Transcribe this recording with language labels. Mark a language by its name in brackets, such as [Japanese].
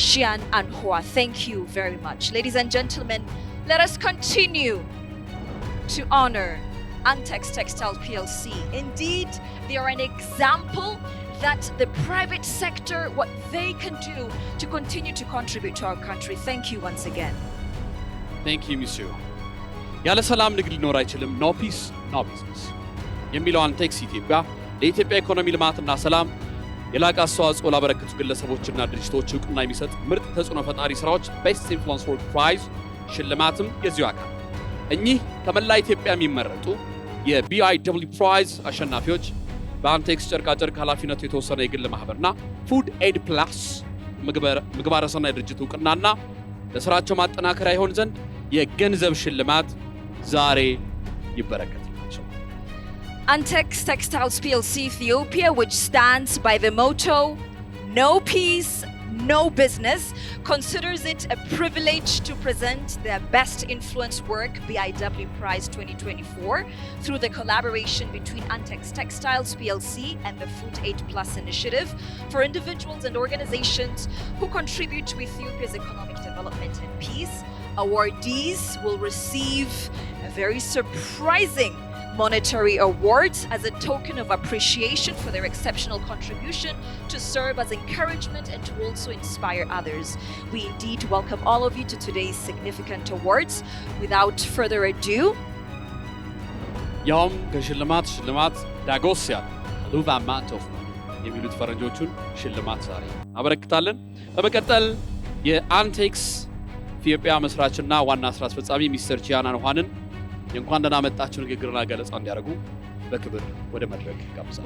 [English] Xian Anhua. Thank you very much. Ladies and gentlemen, let us continue to honor Antex Textiles PLC. Indeed, they are an example that the private sector, what they can do to continue to contribute to our country. Thank you once again. Thank you, monsieur. [Amharic] ያለ ሰላም ንግድ ሊኖር አይችልም። [English] ኖ ፒስ ኖ ቢዝነስ [Amharic] የሚለው አንቴክስ ኢትዮጵያ ለኢትዮጵያ ኢኮኖሚ ልማትና ሰላም የላቀ አስተዋጽኦ ላበረከቱ ግለሰቦችና ድርጅቶች እውቅና የሚሰጥ ምርጥ ተጽዕኖ ፈጣሪ ስራዎች ቤስት ኢንፍሉዌንስ ወርክ ፕራይዝ ሽልማትም የዚሁ አካል። እኚህ ከመላ ኢትዮጵያ የሚመረጡ የቢአይደብሊው ፕራይዝ አሸናፊዎች በአንቴክስ ጨርቃጨርቅ ኃላፊነቱ የተወሰነ የግል ማህበርና ፉድ ኤድ ፕላስ ምግባረ ሰናይ ድርጅት እውቅናና ለስራቸው ማጠናከሪያ ይሆን ዘንድ የገንዘብ ሽልማት ዛሬ ይበረከትላቸው። [English] Antex Textiles PLC Ethiopia, which stands by the motto "No Peace, No Business," considers it a privilege to present their Best Influence Work BIW Prize 2024 through the collaboration between Antex Textiles PLC and the Food Aid Plus initiative for individuals and organizations who contribute to Ethiopia's economic development and peace. Awardees will receive a very surprising monetary awards as a token of appreciation for their exceptional contribution to serve as encouragement and to also inspire others. We indeed welcome all of you to today's significant awards. Without further ado, [Amharic] ያውም ከሽልማት ዳጎስ ያለ [English] ሉቭ አማውንት ኦፍ [Amharic] የሚሉት ፈረንጆቹን ሽልማት ዛሬ አበረክታለን። በመቀጠል የአንቴክስ ኢትዮጵያ መስራችና ዋና ስራ አስፈጻሚ ሚስተር ቺያን አንኋንን የእንኳን ደህና መጣችሁ ንግግርና ገለጻ እንዲያደርጉ በክብር ወደ መድረክ ጋብዛለሁ።